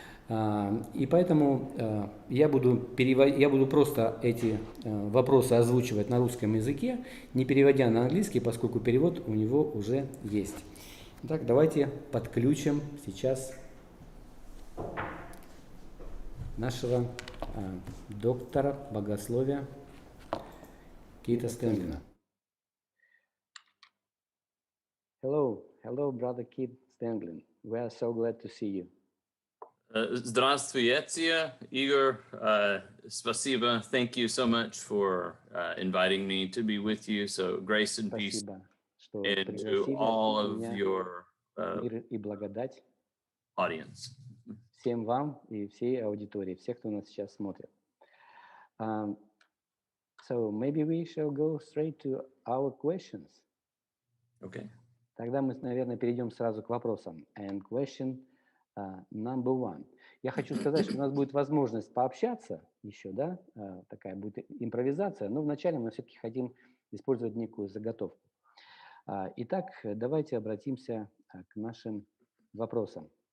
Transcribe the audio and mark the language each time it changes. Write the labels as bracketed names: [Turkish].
[Russian] И поэтому я буду просто эти вопросы озвучивать на русском языке, не переводя на английский, поскольку перевод у него уже есть. Итак, давайте подключим сейчас нашего доктора богословия Кита Стенглина. [English] Hello, brother Kit Stенглин. We are so glad to see you. [Russian] Здравствуйте, Igor. Спасибо. [English] Thank you so much for inviting me to be with you. So grace and peace and to all of your [Russian] мир и благодать [English] audience. [Russian] Всем вам и всей аудитории, всех, кто нас сейчас смотрит. [English] So maybe we shall go straight to our questions. Okay. [Russian] Тогда мы, наверное, перейдем сразу к вопросам. [English] And question number one. [Russian] Я хочу сказать, что у нас будет возможность пообщаться еще, да, такая будет импровизация, но вначале мы все-таки хотим использовать некую заготовку. Итак, давайте обратимся к нашим вопросам.